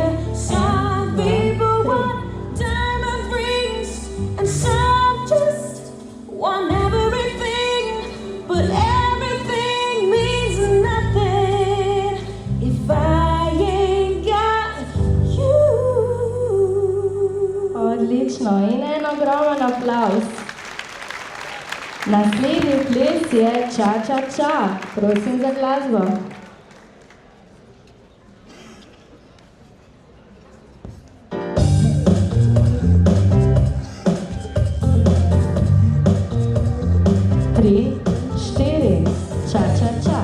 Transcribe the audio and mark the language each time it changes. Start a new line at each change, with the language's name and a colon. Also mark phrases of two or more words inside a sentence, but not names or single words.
English: Some people want diamond rings, and some just want everything, but everything means nothing if I ain't got you.
Slovenian: Odlično in en ogromen aplavz. Naslednji ples je ča-ča-ča. Prosim za glasbo. Tri, štiri, ča-ča-ča.